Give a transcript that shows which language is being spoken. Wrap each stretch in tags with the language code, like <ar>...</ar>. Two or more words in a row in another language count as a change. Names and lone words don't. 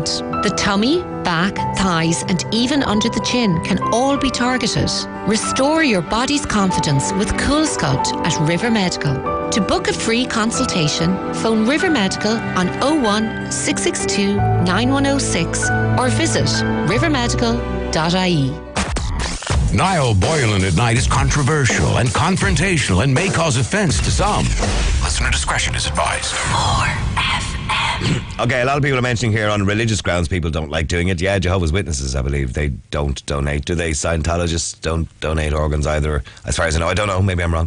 <en>The tummy, back, thighs and even under the chin can all be targeted. Restore your body's confidence with Cool Sculpt at River Medical. To book a free consultation, phone River Medical on 01 662 9106 or visit rivermedical.ie. Niall Boylan at night is controversial and confrontational and may cause offence to some. Listener discretion is advised. Okay, a lot of people are mentioning here on religious grounds people don't like doing it. Yeah, Jehovah's Witnesses, I believe, they don't donate. Do they? Scientologists don't donate organs either, as far as I know. I don't know, maybe I'm wrong.</en>